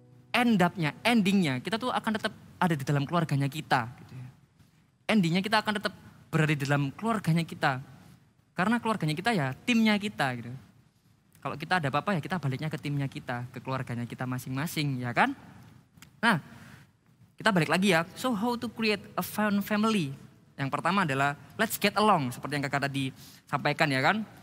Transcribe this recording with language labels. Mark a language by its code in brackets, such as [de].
[id] Endingnya kita tuh akan tetap ada di dalam keluarganya kita gitu ya. Endingnya kita akan tetap berada di dalam keluarganya kita. Karena keluarganya kita ya timnya kita gitu. Kalau kita ada apa-apa ya kita baliknya ke timnya kita, ke keluarganya kita masing-masing ya kan. Nah kita balik lagi ya, [en] so how to create a fun family. [id] Yang pertama adalah [en] let's get along, [id] seperti yang kakak tadi sampaikan ya kan.